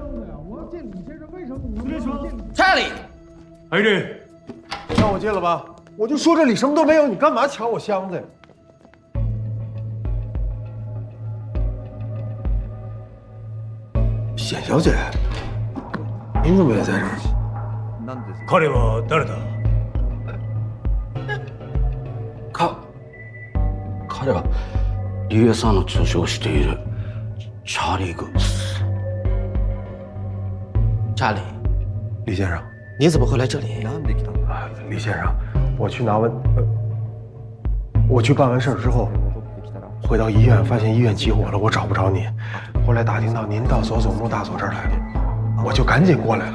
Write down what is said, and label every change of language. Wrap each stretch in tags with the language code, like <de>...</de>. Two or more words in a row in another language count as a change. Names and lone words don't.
<zh>查理，海瑞，让我进了吧。我就说这里什么都没有，你干嘛抢我箱子呀？显小姐，您怎么也在这儿？</zh> <ja>彼は誰だ？彼は竜也さんの助手をしているチャーリー・グース。</ja> <zh>查理，李先生，你怎么会来这里？李先生，我去办完事儿之后，回到医院，发现医院起火了，我找不着你。后来打听到您到佐佐木大佐这儿来了，我就赶紧过来了。</zh>